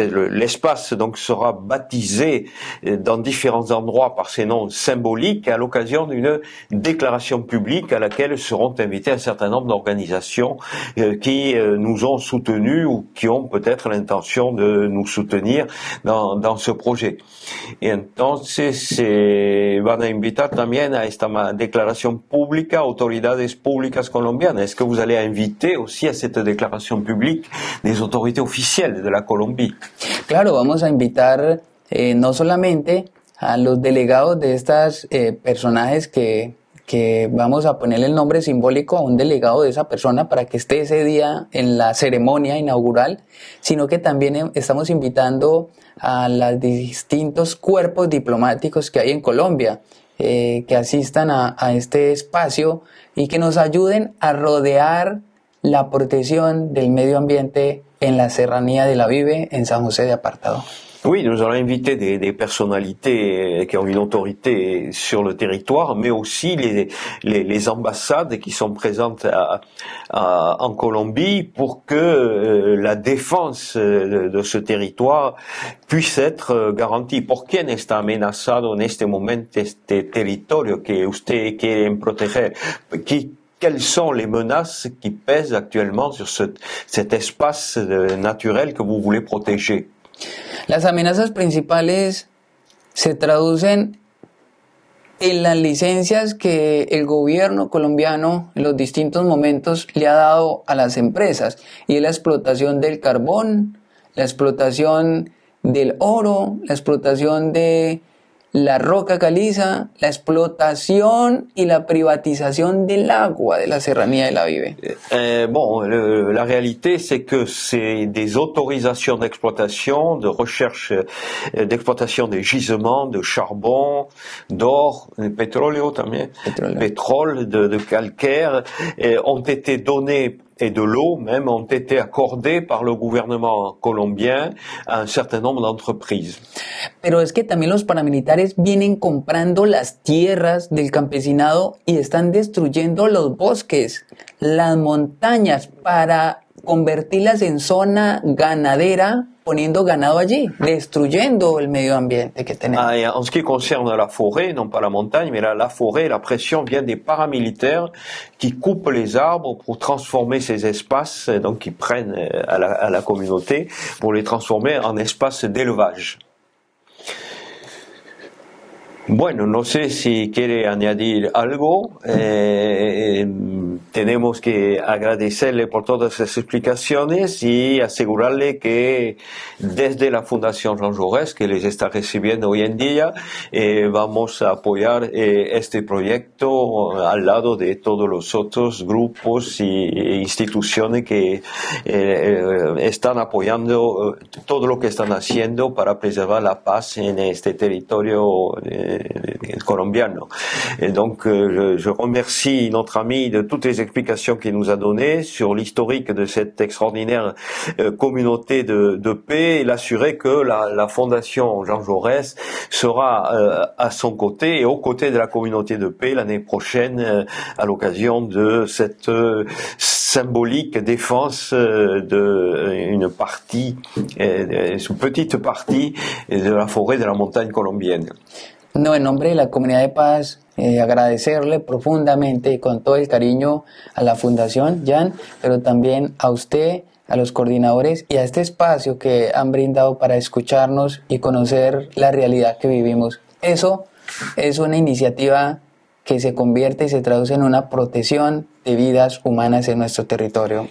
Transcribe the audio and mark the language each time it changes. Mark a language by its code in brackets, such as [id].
[fr] L'espace donc sera baptisé dans différents endroits par ces noms symboliques à l'occasion d'une déclaration publique à laquelle seront invités un certain nombre d'organisations qui nous ont soutenus ou qui ont peut-être l'intention de nous soutenir dans ce projet. [es] Y entonces van a invitar también a esta declaración pública autoridades públicas colombianas. [fr] Est-ce que vous allez inviter aussi à cette déclaration publique des autorités officielles de la Colombie? [es] Claro, vamos a invitar no solamente a los delegados de estas personajes que vamos a ponerle el nombre simbólico a un delegado de esa persona para que esté ese día en la ceremonia inaugural, sino que también estamos invitando a los distintos cuerpos diplomáticos que hay en Colombia, que asistan a este espacio y que nos ayuden a rodear la protección del medio ambiente en la serranía de la Vive, en San José de Apartado. [fr] Oui, nous allons inviter des personnalités qui ont une autorité sur le territoire, mais aussi les ambassades qui sont présentes en Colombie pour que la défense de ce territoire puisse être garantie. [es] ¿Por quién está amenazado en este momento este territorio que usted quiere proteger? [fr] Quelles sont les menaces qui pèsent actuellement sur cet espace naturel que vous voulez protéger? [es] Las amenazas principales se traducen en las licencias que el gobierno colombiano en los distintos momentos le ha dado a las empresas, y es la explotación del carbón, la explotación del oro, la explotación de la roca caliza, la explotación y la privatización del agua de la serranía de la Vive. [fr] La réalité, c'est que c'est des autorisations d'exploitation, de recherche, d'exploitation des gisements de charbon, d'or, de pétrole también, pétrole, de calcaire, ont été donnés et de l'eau même ont été accordés par le gouvernement colombien a un certain nombre d'entreprises. [es] Pero es que también los paramilitares vienen comprando las tierras del campesinado y están destruyendo los bosques, las montañas, para convertirlas en zona ganadera, poniendo ganado allí, destruyendo el medio ambiente que tenemos. [fr] En ce qui concerne la forêt, non pas la montagne, mais la forêt, la pression vient des paramilitaires qui coupent les arbres pour transformer ces espaces, donc qui prennent à la communauté pour les transformer en espaces d'élevage. [es] Bueno, no sé si quiere añadir algo. Tenemos que agradecerle por todas las explicaciones y asegurarle que desde la Fundación Jean Jaurès, que les está recibiendo hoy en día, vamos a apoyar este proyecto al lado de todos los otros grupos e instituciones que están apoyando todo lo que están haciendo para preservar la paz en este territorio colombiano. [fr] Et donc, je remercie notre ami de toutes les explications qu'il nous a données sur l'historique de cette extraordinaire communauté de paix. Il assurait que la Fondation Jean Jaurès sera à son côté et aux côtés de la communauté de paix l'année prochaine à l'occasion de cette symbolique défense d'une partie, une petite partie de la forêt de la montagne colombienne. [es] No, en nombre de la Comunidad de Paz, agradecerle profundamente y con todo el cariño a la Fundación Jan, pero también a usted, a los coordinadores y a este espacio que han brindado para escucharnos y conocer la realidad que vivimos. Eso es una iniciativa que se convierte y se traduce en una protección de vidas humanas en nuestro territorio.